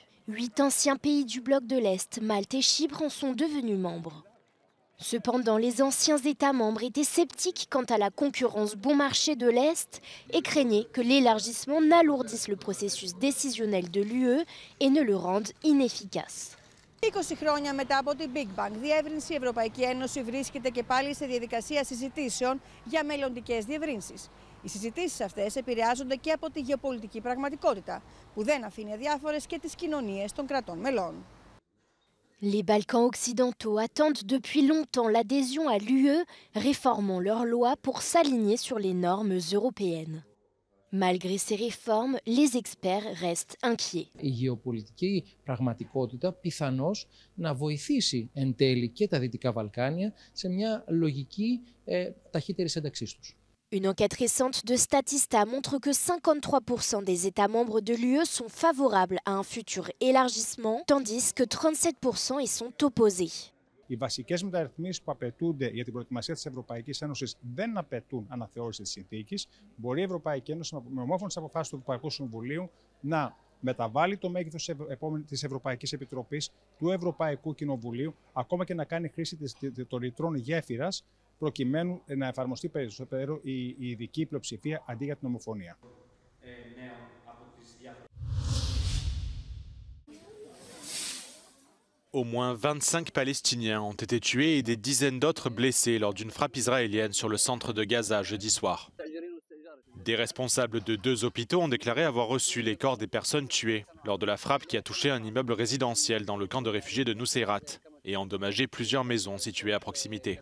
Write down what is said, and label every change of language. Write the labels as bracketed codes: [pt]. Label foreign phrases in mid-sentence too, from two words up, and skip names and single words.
[fr] 8 anciens pays du bloc de l'Est, Malte et Chypre, en sont devenus membres. Cependant, les anciens États membres étaient sceptiques quant à la concurrence bon marché de l'Est et craignaient que l'élargissement n'alourdisse le processus décisionnel de l'UE et ne le rende inefficace. [el] 20 χρόνια μετά από την [en] Big Bang, [el] διεύρυνση η Ευρωπαϊκή Ένωση βρίσκεται και πάλι σε διαδικασία συζητήσεων για μελλοντικές διευρύνσεις. Οι συζητήσεις αυτές επηρεάζονται και από τη γεωπολιτική πραγματικότητα, που δεν αφήνει αδιάφορες και τις κοινωνίες των κρατών μελών. [fr] Les Balkans occidentaux attendent depuis longtemps l'adhésion à l'UE, réformant leurs lois pour s'aligner sur les normes européennes. Malgré ces réformes, les experts restent inquiets. [el] Η γεωπολιτική πραγματικότητα πιθανώς να βοηθήσει εν τέλει και τα Δυτικά Βαλκάνια σε μια λογική ταχύτερης ένταξής τους. [fr] Une enquête récente de Statista montre que 53% des États membres de l'UE sont favorables à un futur élargissement, tandis que 37% y sont opposés. [el] Οι βασικές μεταρρυθμίσεις που απαιτούνται για την προετοιμασία της Ευρωπαϊκής Ένωσης δεν απαιτούν αναθεώρηση της συνθήκης. Μπορεί η Ευρωπαϊκή Ένωση με ομόφωνες αποφάσεις του Ευρωπαϊκού Συμβουλίου να μεταβάλει το μέγεθος της Ευρωπαϊκής Επιτροπής, του Ευρωπαϊκού Κοινοβουλίου, ακόμα και να κάνει χρήση των ρητρών γέφυρας, προκειμένου να εφαρμοστεί περισσότερο η ειδική πλειοψηφία αντί για την ομοφωνία. [fr] Au moins 25 Palestiniens ont été tués et des dizaines d'autres blessés lors d'une frappe israélienne sur le centre de Gaza jeudi soir. Des responsables de 2 hôpitaux ont déclaré avoir reçu les corps des personnes tuées lors de la frappe qui a touché un immeuble résidentiel dans le camp de réfugiés de Nuseirat et endommagé plusieurs maisons situées à proximité.